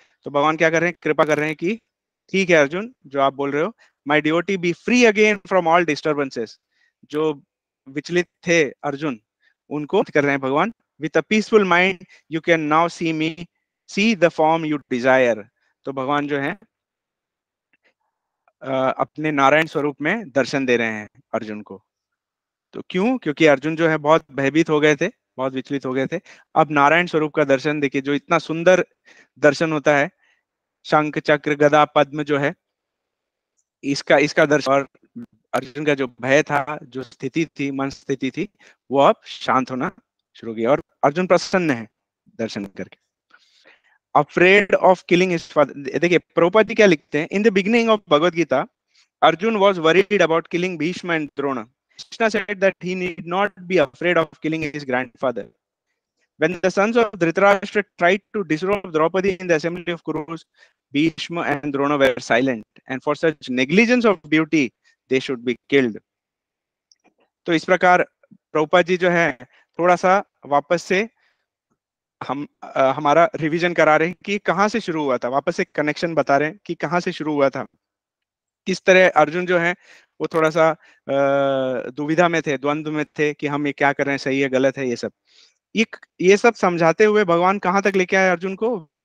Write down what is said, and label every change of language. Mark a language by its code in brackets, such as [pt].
[hi] तो भगवान क्या कर रहे हैं, कृपा कर रहे हैं कि ठीक है अर्जुन, जो आप बोल रहे हो, [en] my devotee be free again from all disturbances. [hi] जो विचलित थे अर्जुन, उनको कर रहे हैं भगवान, [en] with a peaceful mind you can now see me, see the form you desire. [hi] तो भगवान जो है अपने नारायण स्वरूप में दर्शन दे रहे हैं अर्जुन को। तो क्यों? क्योंकि अर्जुन जो है बहुत भयभीत हो गए थे, बहुत विचलित हो गए थे। अब नारायण स्वरूप का दर्शन देखिए, जो इतना सुंदर दर्शन होता है, शंख चक्र गदा पद्म जो है, इसका इसका दर्शन, और अर्जुन का जो भय था, जो स्थिति थी, मन स्थिति थी, वो अब शांत होना शुरू हो गया और अर्जुन प्रसन्न है दर्शन करके। [en] afraid of killing his father, [hi] देखिए प्रभुपाद जी क्या लिखते हैं, [en] In the beginning of Bhagavad Gita Arjuna was worried about killing Bhishma and Drona. Krishna said that he need not be afraid of killing his grandfather. When the sons of Dhritarashtra tried to disrobe Draupadi in the assembly of Kurus, Bhishma and Drona were silent, and for such negligence of duty, they should be killed. [hi] तो इस प्रकार प्रभुपाद जी जो है थोड़ा सा वापस से हमारा रिवीजन करा रहे हैं कि कहाँ से शुरू हुआ था, वापस से कनेक्शन बता रहे हैं कि कहाँ से शुरू हुआ था, किस तरह अर्जुन जो है वो थोड़ा सा दुविधा में थे, द्वंद्व में थे कि हम ये क्या कर रहे हैं, सही है गलत है, ये सब समझाते हुए भगवान कहाँ तक लेके आए अर्जुन को।